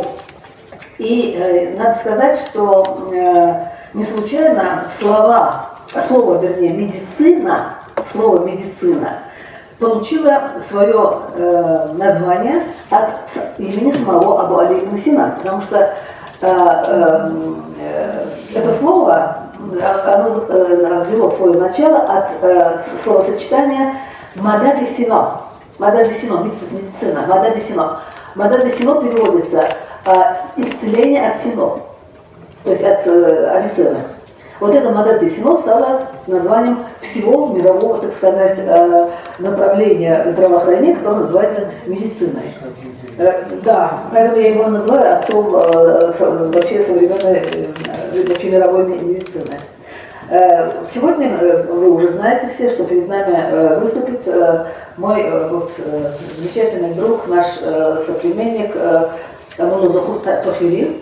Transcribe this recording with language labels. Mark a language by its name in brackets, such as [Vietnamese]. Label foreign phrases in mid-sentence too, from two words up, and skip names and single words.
[Russian] И надо сказать, что не случайно слово, вернее, медицина, слово медицина получило свое название от имени самого Абу Али ибн Сина, потому что это слово оно взяло свое начало от словосочетания «мада де сино». «Мада де сино» – медицина. «Мада де сино». «Мада де сино» переводится «исцеление от сино», то есть от Авиценны. Вот это «мада де сино» стало названием всего мирового, так сказать, направления здравоохранения, которое называется медициной. Да, поэтому я его называю отцом вообще современной, вообще мировой медицины. Сегодня вы уже знаете все, что перед нами выступит мой замечательный друг, наш соплеменник Мулла Зухур Тофири.